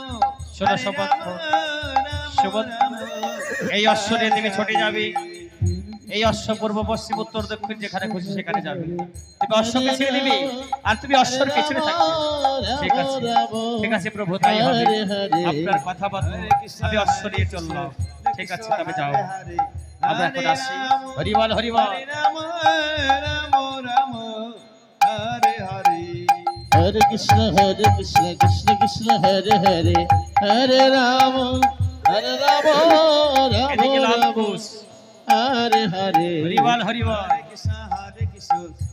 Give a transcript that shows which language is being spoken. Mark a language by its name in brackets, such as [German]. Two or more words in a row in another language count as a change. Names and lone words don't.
[Bangla] শোনো সুবদ্ধ সুবদ্ধ এই অশ্ব নিয়ে তুমি ছুটে যাবে এই অশ্ব পূর্ব পশ্চিম উত্তর দক্ষিণ যেখানে খুশি সেখানে যাবে তুমি অশ্বকে ছেড়ে দিবে আর তুমি অশ্বর পেছনে থাকবে ঠিক আছে প্রভু তাই হবে আপনার কথা বলো আমি অশ্ব নিয়ে চললাম ঠিক আছে তবে যাও আমরা এখন আসি হরিবল হরিবল Hare Krishna Krishna Krishna Hare Hare Hare Rama হরে রাম রাম এদিকে লাল রাম ঘোষ হরে হরে হরিবল হরিবল কৃষ্ণ হরে কৃষ্ণ